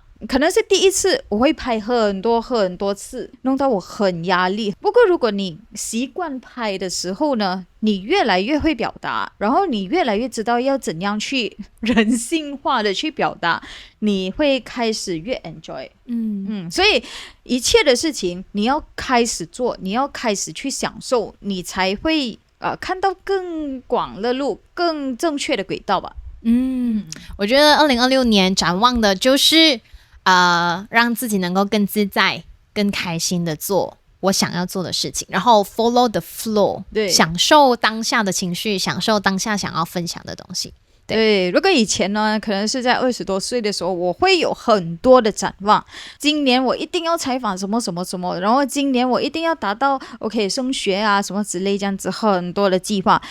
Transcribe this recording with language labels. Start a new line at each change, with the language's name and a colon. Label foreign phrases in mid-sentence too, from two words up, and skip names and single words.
Chinese: 可能是第一次我會拍很多次，弄到我很壓力。不過如果你習慣拍的時候呢，你越來越會表達，然後你越來越知道要怎樣去人性化的去表達，你會開始越 enjoy。所以一切的事情你要開始做，你要開始去享受，你才會看到更廣的路，更正確的軌道吧。我覺得2026年展望的就是讓自己能夠更自在、更開心的做我想要做的事情，然後
English: follow the flow，
Chinese: 享受當下的情緒，享受當下想要分享的東西。對，如果以前呢，可能是在20多歲的時候，我會有很多的展望。今年我一定要採訪什麼什麼什麼，然後今年我一定要達到 OK 升學啊什麼之類這樣子，很多的計劃。